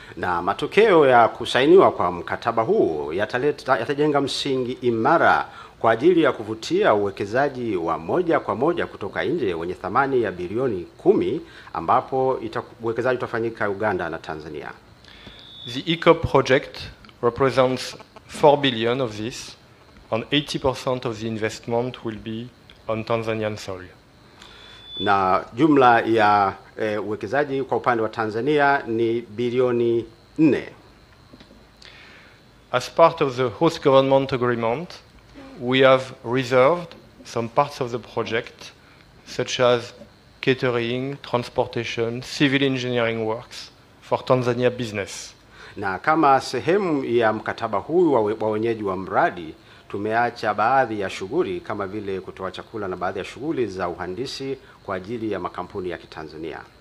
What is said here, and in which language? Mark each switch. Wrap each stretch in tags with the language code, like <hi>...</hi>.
<sw>Na matokeo ya kusainiwa kwa mkataba huu yatajenga msingi imara kwa ajili ya kuvutia uwekezaji wa moja kwa moja kutoka nje wenye thamani ya bilioni 10, ambapo uwekezaji utafanyika Uganda na Tanzania.</sw> <en>The ECOP project represents 4 billion of this, and 80% of the investment will be on Tanzanian soil.</en> <sw>Na jumla ya uwekezaji kwa upande wa Tanzania ni bilioni 4.</sw> <en>As part of the host government agreement, we have reserved some parts of the project, such as catering, transportation, civil engineering works for Tanzania business.</en> <sw>Na kama sehemu ya mkataba huu wa wenyeji wa mradi, tumeacha baadhi ya shughuli kama vile kutoa chakula na baadhi ya shughuli za uhandisi kwa ajili ya makampuni ya Kitanzania.</sw>